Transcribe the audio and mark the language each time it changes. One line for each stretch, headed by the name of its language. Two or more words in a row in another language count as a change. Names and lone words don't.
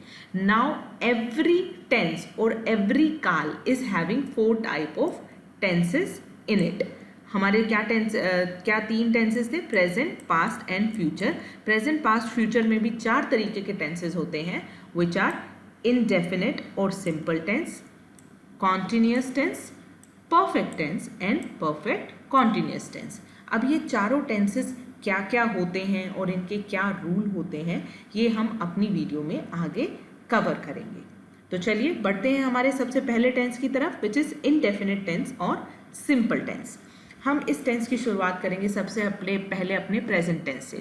English: now every tense और every काल is having 4 type of tenses in it।
Hindi: हमारे क्या 3 टेंसेस थे?
English: present, past and future. present, past, future
Hindi: में भी 4 तरीके के टेंसेस होते हैं
English: which are indefinite और simple tense, continuous tense, perfect tense and perfect continuous tense।
Hindi: अब ये चारों टेंसेस क्या क्या होते हैं और इनके क्या रूल होते हैं, ये हम अपनी वीडियो में आगे कवर करेंगे। तो चलिए बढ़ते हैं हमारे सबसे पहले टेंस की तरफ
English: which is indefinite tense
Hindi: और
English: simple tense.
Hindi: हम इस टेंस की शुरुआत करेंगे सबसे पहले अपने
English: present tense
Hindi: से।